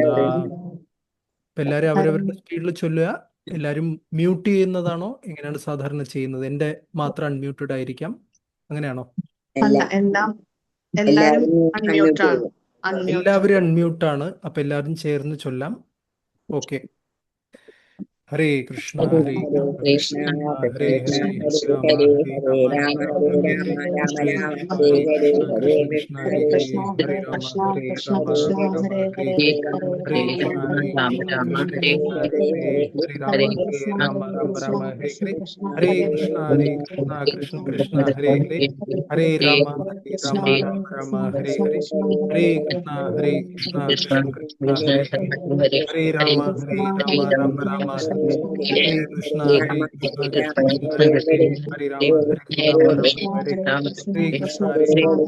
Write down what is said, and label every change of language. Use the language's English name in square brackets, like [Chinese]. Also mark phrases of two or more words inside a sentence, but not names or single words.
[Malayalam] എല്ലാവരും അവരവരുടെ സ്പീഡിൽ ചൊല്ലുക. എല്ലാവരും മ്യൂട്ട് ചെയ്യുന്നതാണോ, എങ്ങനെയാണ് സാധാരണ ചെയ്യുന്നത്? എൻ്റെ മാത്രം അൺമ്യൂട്ടഡ് ആയിരിക്കാം, അങ്ങനെയാണോ? എല്ലാവരും അൺമ്യൂട്ടാണ്. അപ്പൊ എല്ലാവരും ചേർന്ന് ചൊല്ലാം. ഓക്കെ. [Sanskrit] ഹരേ കൃഷ്ണ ഹരേ കൃഷ്ണ ഹരേ ഹരേ, രാമ രാമ ഹരേ ഹരേ, കൃഷ്ണ ഹരേ കൃഷ്ണ ഹരേ രാമ ഹരേ ഹരേ, ഹരേ രാമ രാമ ഹരേ ഹരേ, ഹരേ കൃഷ്ണ കൃഷ്ണ കൃഷ്ണ ഹരേ ഹരേ, ഹരേ രാമ രാമ ഹരേ ഹരേ, ഹരേ കൃഷ്ണ കൃഷ്ണ കൃഷ്ണ ഹരേ ഹരേ, ഹരേ രാമ രാമ ഹരേ കൃഷ്ണ കൃഷ്ണ ഹരേ ഹരേ, ഹരേ രാമ ഹരേ ഹരേ, കൃഷ്ണ ഹരേ